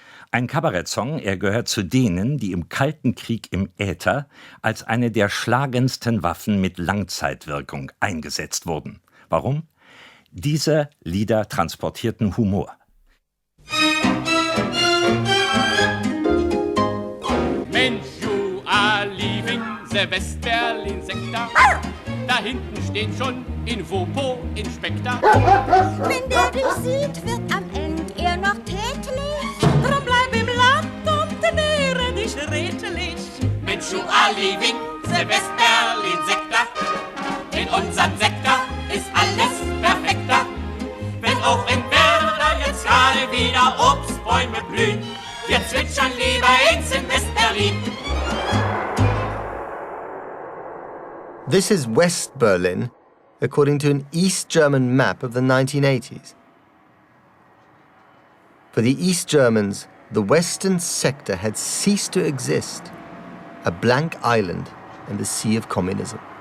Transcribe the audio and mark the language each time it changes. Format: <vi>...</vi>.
<de>Ein Kabarettsong, er gehört zu denen, die im Kalten Krieg im Äther als eine der schlagendsten Waffen mit Langzeitwirkung eingesetzt wurden. Warum? Diese Lieder transportierten Humor.</de> <en>Mensch, you are leaving the West Berlin Sektor.</en> <de>Da hinten steht schon Infopo Inspektor. Wenn der dich sieht, wird am Ende er noch tätlich. Drum bleib im Land und ernähre dich redlich.</de> <en>Mensch, you are leaving the West Berlin Sektor.</en> <de>In unserem Sektor ist alles perfekter. Wenn auch in Werder jetzt gerade wieder Obstbäume blühen, wir zwitschern lieber ins in West-Berlin.</de> <en>This is West Berlin, according to an East German map of the 1980s. For the East Germans, the Western sector had ceased to exist, a blank island in the sea of communism.</en>